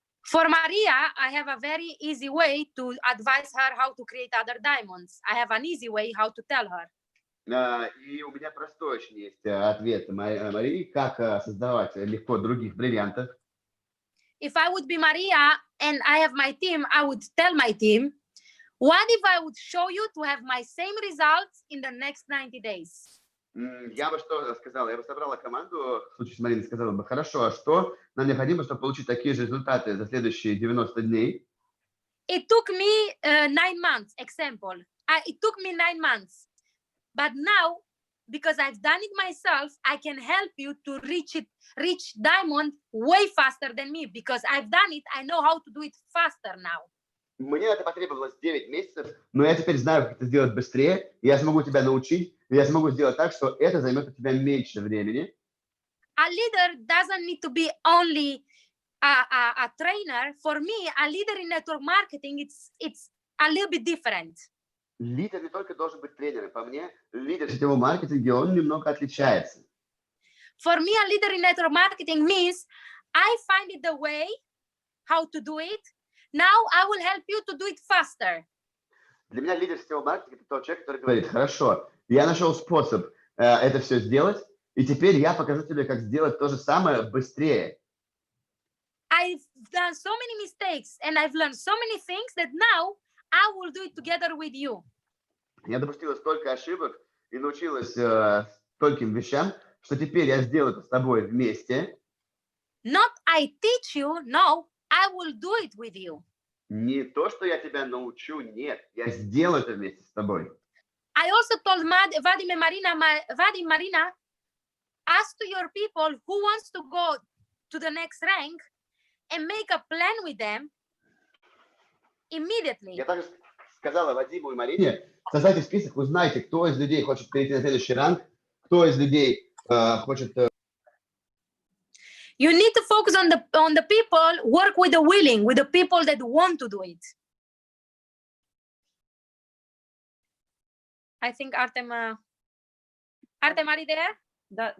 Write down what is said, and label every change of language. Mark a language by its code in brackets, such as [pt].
[en] For Maria, I have a very easy way to advise her how to create other diamonds. I have an easy way how to tell her. [ru] И у меня простой очень есть ответ Марии, как создавать легко других бриллиантов. [en] If I would be Maria and I have my team, I would tell my team, what if I would show you to have my same results in the next 90 days? [ru] Я бы что сказала? Я бы собрала команду, в случае с Мариной сказала бы: хорошо, а что нам необходимо, чтобы получить такие же результаты за следующие 90 дней? [en] It took me 9 months, example. It took me 9 months. But now, because I've done it myself, I can help you to reach diamond way faster than me. Because I've done it, I know how to do it faster now. [ru] Мне это потребовалось 9 месяцев, но я теперь знаю, как это сделать быстрее, и я смогу тебя научить, и я смогу сделать так, что это займет у тебя меньше времени. [en] A leader doesn't need to be only a trainer. For me, a leader in network marketing, it's a little bit different. [ru] Лидер не только должен быть тренером. По мне, лидер в сетевом маркетинге, он немного отличается. [en] For me, a leader in network marketing means I find it the way how to do it. Now I will help you to do it faster. [ru] Для меня лидер сетевого маркетинга — это тот человек, который говорит: хорошо, я нашел способ это все сделать, и теперь я покажу тебе, как сделать то же самое быстрее. [en] I've done so many mistakes and I've learned so many things that now I will do it together with you. [ru] Я допустила столько ошибок и научилась стольким вещам, что теперь я сделаю это с тобой вместе. [en] Not I teach you, no, I will do it with you. [ru] Не то, что я тебя научу, нет, я сделаю это вместе с тобой. [en] I also told Vadim and Marina, ask to your people who wants to go to the next rank and make a plan with them immediately. [ru] Я также сказала Вадиму и Марине: создайте список, узнайте, кто из людей хочет перейти на следующий ранг, кто из людей хочет... [en] You need to focus on the people, work with the people that want to do it. I think Artem, are you there?